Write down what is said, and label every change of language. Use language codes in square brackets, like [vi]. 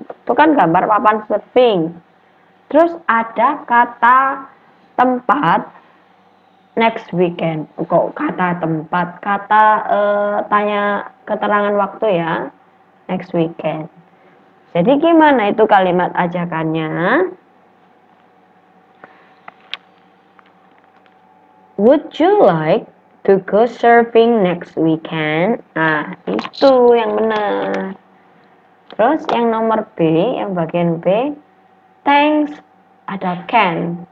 [id] Itu kan gambar papan surfing. Terus ada kata tempat next weekend. Kok kata tempat? Kata tanya keterangan waktu ya. Next weekend. Jadi gimana itu kalimat ajakannya? [en] Would you like to go surfing next weekend? [id] Nah, itu yang benar. Terus yang nomor B, yang bagian B, thanks, ada can.